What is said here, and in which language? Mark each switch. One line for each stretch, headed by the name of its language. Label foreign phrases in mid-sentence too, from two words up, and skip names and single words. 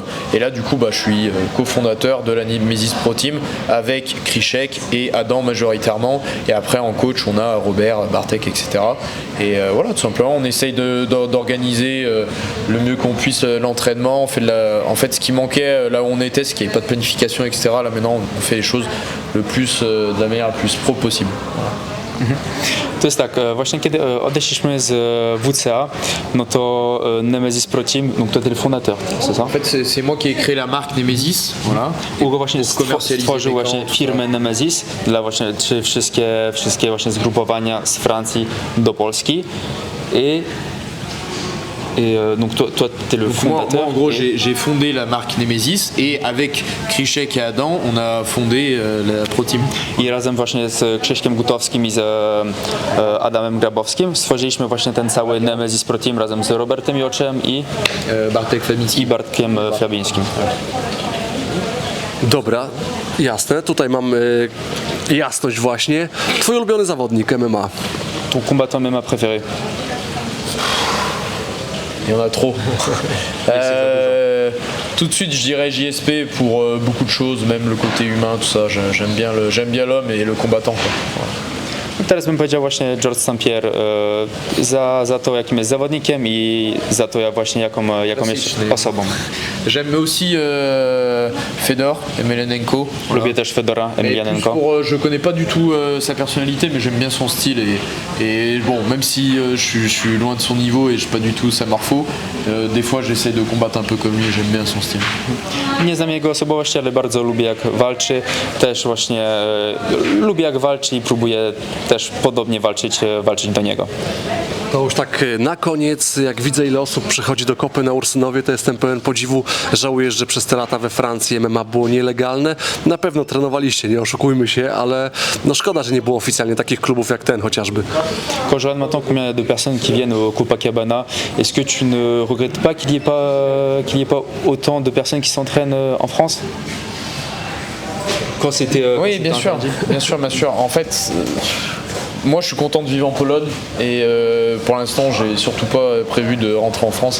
French: Et là du coup je suis cofondateur de la Nemesis Pro Team avec Krzysiek et Adam majoritairement, et après en coach on a Robert, Bartek, etc. Et voilà, tout simplement on essaye d'organiser le mieux qu'on puisse l'entraînement. En fait ce qui manquait là où on était, c'est qu'il n'y avait pas de planification, etc. Là maintenant on fait les choses de la manière la plus pro possible. Voilà.
Polish: To jest tak, właśnie kiedy odeszliśmy z WCA, no to Nemesis Pro Team,
French: donc toi t'es le fondateur, c'est ça? En fait c'est moi qui ai créé la marque Nemesis, voilà.
Polish: Hugo właśnie stworzył właśnie firmę Nemesis dla właśnie wszystkie właśnie zgrupowania z Francji do Polski
French: et donc toi t'es le fondateur. Moi en gros j'ai fondé la marque Nemesis et avec Krzysiek et Adam on a fondé la Pro Team.
Polish: I razem właśnie z Krzyśkiem Gutowskim i z Adamem Grabowskim stworzyliśmy właśnie ten cały Nemesis Pro Team razem z Robertem Joczem i Bartkiem Fabińskim. Dobra, jasne. Tutaj mamy jasność właśnie. Twój ulubiony zawodnik MMA?
French: Ton combattant MMA préféré? Il y en a trop. Tout de suite, je dirais JSP pour beaucoup de choses, même le côté humain, tout ça. J'aime bien l'homme et le combattant, quoi. Voilà.
Polish: Teraz bym powiedział właśnie Georges St-Pierre za to, jakim jest zawodnikiem i za to, jaką jest osobą.
French: J'aime aussi Fedor Emelianenko.
Polish: Lubię też Fedora Emelianenko.
French: Je connais pas du tout sa personnalité, mais j'aime bien son style et bon, même si je suis loin de son niveau et je suis pas du tout sa morpho, des fois j'essaie de combattre un peu comme lui et j'aime bien son style.
Polish: Nie znam jego osobowości, ale bardzo lubię jak walczy. Też właśnie lubię jak walczy i próbuję też podobnie walczyć do niego. To już tak na koniec, jak widzę ile osób przychodzi do kopy na Ursynowie, to jestem pełen podziwu. Żałujesz, że przez te lata we Francji MMA było nielegalne. Na pewno trenowaliście, nie oszukujmy się, ale no szkoda, że nie było oficjalnie takich klubów jak ten chociażby.
French: Quand je regarde maintenant combien il y a de personnes qui viennent au Copacabana, est-ce que tu ne regrettes pas qu'il y ait pas autant de personnes qui s'entraînent en France? Quand c'était oui, bien sûr. En fait, moi je suis content de vivre en Pologne et pour l'instant j'ai surtout pas prévu de rentrer en France.